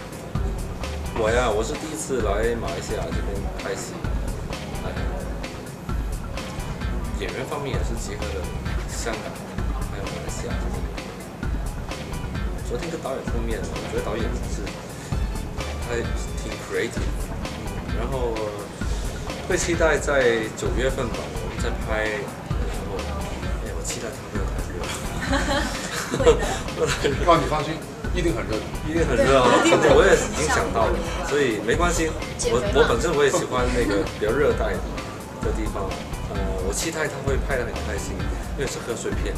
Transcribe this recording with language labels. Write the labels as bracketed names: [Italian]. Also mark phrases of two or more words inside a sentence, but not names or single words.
[Chinese] 我是第一次來馬來西亞這邊拍戲，演員方面也是結合了香港還有馬來西亞這邊。昨天跟導演碰面，我覺得導演是他挺 creative。然後會期待在9月份吧，我們在拍的時候，我期待它不要太熱。會的。你放心，一定很熱，一定很熱啊！我也已經想到了，所以沒關係。我本身我也喜歡那個比較熱帶的地方，我期待他會拍得很開心，因為是賀歲片。